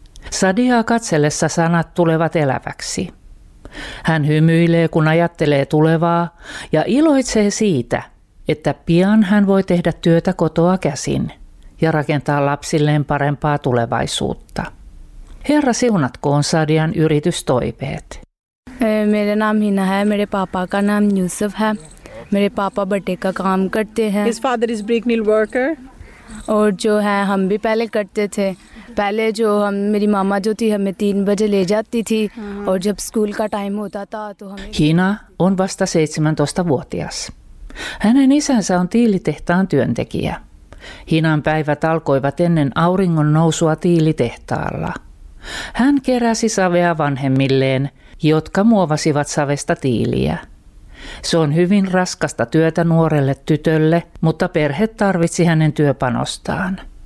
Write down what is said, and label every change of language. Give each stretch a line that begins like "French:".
Finnish: Sadiaa katsellessa sanat tulevat eläväksi. Hän hymyilee, kun ajattelee tulevaa, ja iloitsee siitä, että pian hän voi tehdä työtä kotoa käsin ja rakentaa lapsilleen parempaa tulevaisuutta. Herra siunatkoon Sadian yritystoiveet.
Hindi: मेरा नाम हिना है मेरे पापा का नाम यूसुफ है मेरे पापा बटे का काम करते हैं
English: His father is brick nail worker
Hindi: और जो है हम भी पहले करते थे, पहले जो हम मेरी मामा जो थी हमें 3 बजे ले जाती थी और जब स्कूल का टाइम होता था तो हमें।
Finnish: Hina on vasta 17-vuotias. Hänen isänsä on tiilitehtaan työntekijä. Hinan päivät alkoivat ennen auringon nousua tiilitehtaalla. Hän keräsi savea vanhemmilleen, jotka muovasivat savesta tiiliä. Se on hyvin raskasta työtä nuorelle tytölle, mutta perhe tarvitsi hänen työpanostaan.